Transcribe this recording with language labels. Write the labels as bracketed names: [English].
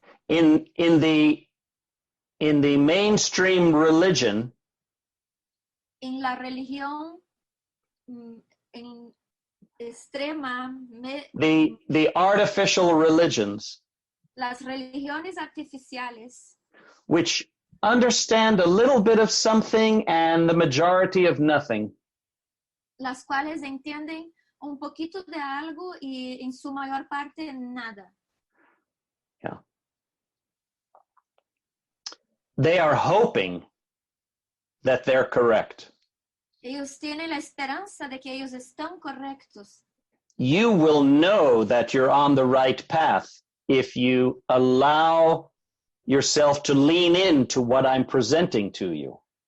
[English] in the mainstream religion, [Spanish] En la religión en extrema, [English] the artificial religions, [Spanish] las religiones artificiales, [English] which understand a little bit of something and the majority of nothing, [Spanish] las cuales entienden un poquito de algo y en su mayor parte nada. [English] they are hoping that they're correct. [Spanish] Ellos tienen la esperanza de que ellos están correctos. [English] You will know that you're on the right path if you allow yourself to lean into what I'm presenting to you.